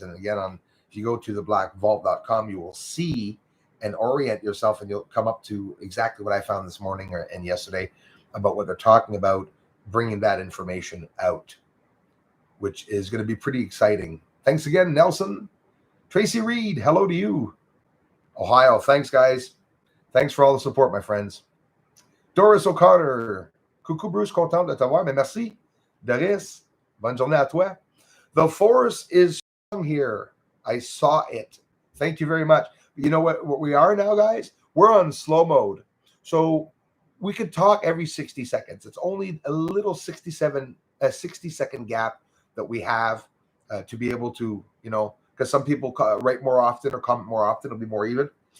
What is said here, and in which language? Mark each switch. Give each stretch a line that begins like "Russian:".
English: And again, if you go to theblackvault.com, you will see and orient yourself, and you'll come up to exactly what I found this morning and yesterday about what they're talking about, bringing that information out, which is going to be pretty exciting. Thanks again, Nelson. Tracy Reed, hello to you. Ohio, thanks, guys. Thanks for all the support, my friends.
French: Doris O'Connor, coucou Bruce, content de t'avoir, mais merci. Doris, bonne journée à toi.
English: The force is strong here. I saw it. Thank you very much. You know what we are now, guys? We're on slow mode. So we could talk every 60 seconds. It's only a little 60-second gap that we have to be able to, because some people write more often or comment more often. It'll be more even.